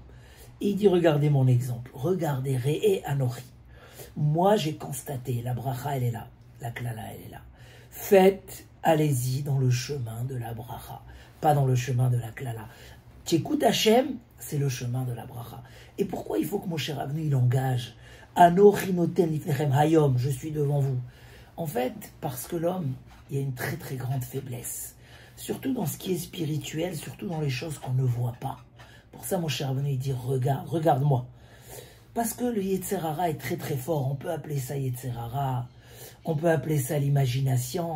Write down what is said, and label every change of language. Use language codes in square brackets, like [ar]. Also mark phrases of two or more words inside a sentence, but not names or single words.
[fr] Et il dit, regardez mon exemple, regardez, [he] ראה אנכי. [fr] Moi, j'ai constaté, la bracha, elle est là, la klala, elle est là. Faites, allez-y dans le chemin de la bracha, pas dans le chemin de la klala. T'écoutes Hachem, c'est le chemin de la bracha. Et pourquoi il faut que Moshe Rabbeinu, il engage [he] אנכי נותן לפניכם היום, [fr] je suis devant vous. En fait, parce que l'homme, il y a une très très grande faiblesse. Surtout dans ce qui est spirituel, surtout dans les choses qu'on ne voit pas. Pour ça, Moshe Rabbeinu, il dit, regarde-moi. Parce que le [he] יצר הרע [fr] est très très fort. On peut appeler ça [he] יצר הרע, [fr] on peut appeler ça l'imagination.